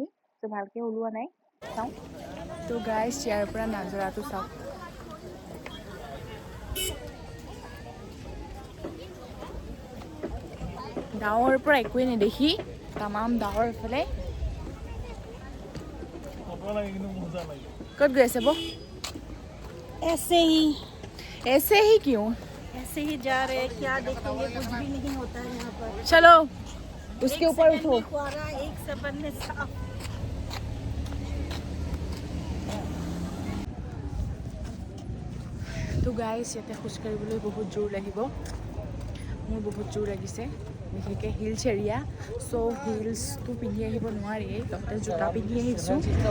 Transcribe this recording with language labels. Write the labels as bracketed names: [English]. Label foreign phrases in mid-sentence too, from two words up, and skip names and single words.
[Assamese] ত' ভালকৈ ওলোৱা নাই। চাওঁ তো গাইজ, ইয়াৰ পৰা নাজৰাটো চাওক। ডাৱৰ পৰা একোৱে নেদেখি, তামাম ডাৱৰ এইফালে। ক'ত গৈ আছে বৌ? [Hindi] ऐसे ही क्यों? ऐसे ही जा रहे हैं, क्या देखेंगे, कुछ भी नहीं होता है यहाँ पर। चलो उसके एक ऊपर सेकंड उठो। में कोहरा, एक सेकंड में साफ। [Assamese] তো গাইজ, ইয়াতে খোজকাঢ়িবলৈ বহুত জোৰ লাগিব। মোৰ বহুত জোৰ লাগিছে, বিশেষকৈ [English] heels area. [Assamese] চ' হিলছটো পিন্ধি আহিব নোৱাৰি, লগতে জোতা পিন্ধি আহিছোঁ।